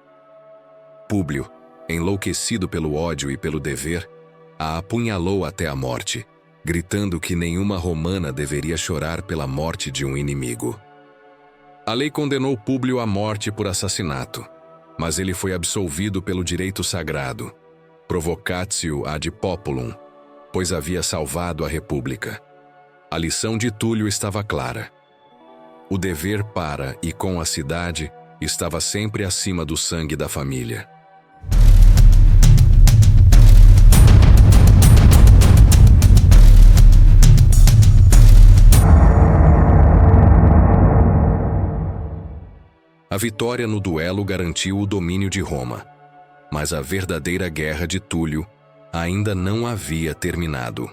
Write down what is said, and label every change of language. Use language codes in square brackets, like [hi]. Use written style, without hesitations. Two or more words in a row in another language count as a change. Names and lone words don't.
[pt] Públio, enlouquecido pelo ódio e pelo dever, a apunhalou até a morte, gritando que nenhuma romana deveria chorar pela morte de um inimigo. A lei condenou Públio à morte por assassinato, mas ele foi absolvido pelo direito sagrado, [la] provocatio ad populum, [pt] pois havia salvado a república. A lição de Túlio estava clara. O dever para e com a cidade estava sempre acima do sangue da família. A vitória no duelo garantiu o domínio de Roma, mas a verdadeira guerra de Túlio ainda não havia terminado.